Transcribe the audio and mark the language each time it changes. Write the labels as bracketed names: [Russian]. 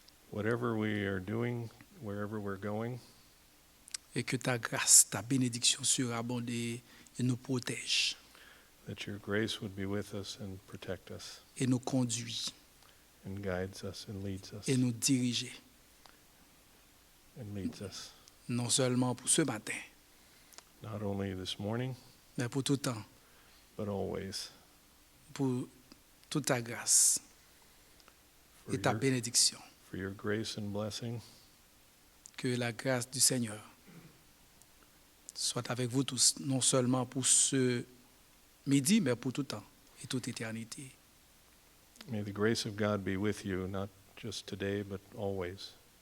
[English] Whatever we are doing, wherever we're going, [French] Et que ta grâce, ta bénédiction surabonde et nous protège [English] that your grace would be with us and protect us [French] et nous conduit [English] and guides us and leads us [French] et nous dirige, [English] and leads us. [French] non seulement pour ce matin, [English] Not only this morning, [French] mais pour tout temps, [English] but always. [French] pour toute ta grâce [English] For [French] et ta [English] your, [French] bénédiction. [English] for your grace and blessing, [French] Que la grâce du Seigneur soit avec vous tous, non seulement pour ce midi, mais pour tout temps et toute éternité. [English] may the grace of God be with you, not just today, but always.